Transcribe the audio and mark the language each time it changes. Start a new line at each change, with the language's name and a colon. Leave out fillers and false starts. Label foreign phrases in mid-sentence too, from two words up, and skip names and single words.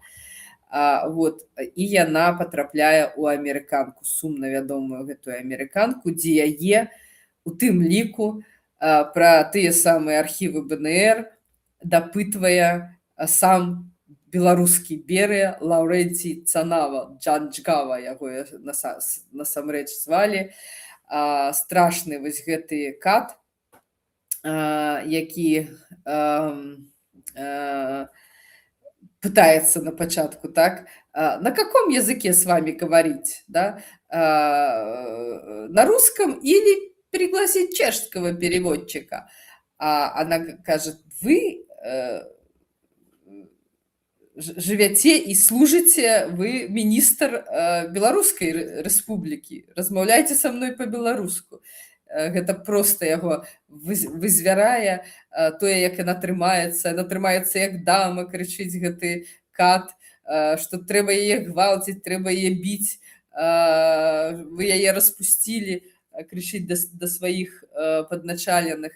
Belarusian: І яна патрапляе ў амерыканку, сумна вядомую гэтую амерыканку, дзе яе у тым ліку пра тыя самыя архівы БНР дапытвае сам беларускі Берыя Лаўрэнцій Цанава, Джанджгава яго насамрэч звалі. Страшны вось гэты кат, які
Russian: пытается на початку, так, на каком языке с вами говорить, да, на русском или пригласить чешского переводчика? Она кажет, вы живете и служите, вы министр Белорусской республики, размаўляйте со мной по-беларуску.
Belarusian: Гэта проста яго вызвярае, тое, як яна трымаецца як дама, крычыць гэты кат, што трэба яе гвалціць, трэба яе біць, вы яе распусцілі, крычыць да сваіх падначаленых.